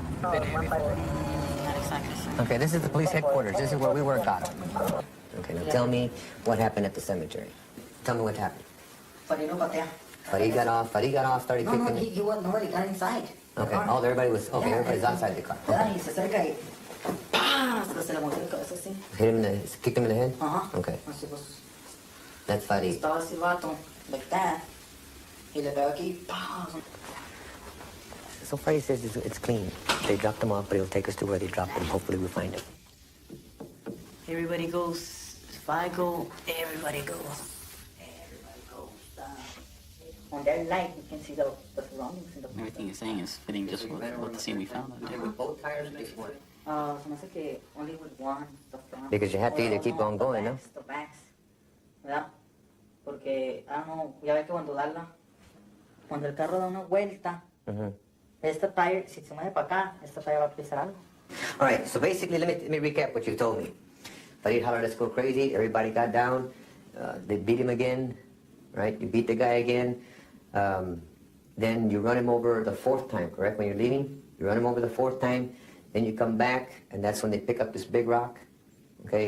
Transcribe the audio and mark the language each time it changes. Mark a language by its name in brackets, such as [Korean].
[English] Not exactly, sir. Okay, this is the police headquarters. This is where we work out of. Okay, now tell me what happened at the cemetery. Tell me what happened. [Spanish] Farino patea. [English] Farid got off, started No, kicking. he was nobody got inside. Okay, oh, everybody's outside the car. [Spanish] Yeah, y se acerca y ¡pam! Hasta se le movió el cabeza así. [English] Kicked him in the head? [Spanish] Ajá. [English] Okay, [Spanish] Así pues, [English] that's Farid. [Spanish] estaba así el vato, [English] like that. [Spanish] Y le pegó aquí, ¡pam! [English] So Farid says it's clean. They dropped him off, but he'll take us to where they dropped him. Hopefully we'll find him. Everybody goes. If I go, everybody goes. On their light, you can see the surroundings in the. Everything you're saying is fitting just what the scene we found out there. With both tires or just one? [Spanish] Se me hace que [English] only with one, the front. Because you have to either keep on going, no? The backs, ¿verdad? [Spanish] Porque, no, ya ve que cuando el carro da una vuelta, esta tire, si se mueve para acá, esta tire va a pisar algo. [English] All right, so basically, let me recap what you told me. Farid hollered, let's go crazy. Everybody got down. They beat him again, right? You beat the guy again. Then you run him over the fourth time, correct? When you're leaving, you run him over the fourth time. Then you come back, and that's when they pick up this big rock, okay?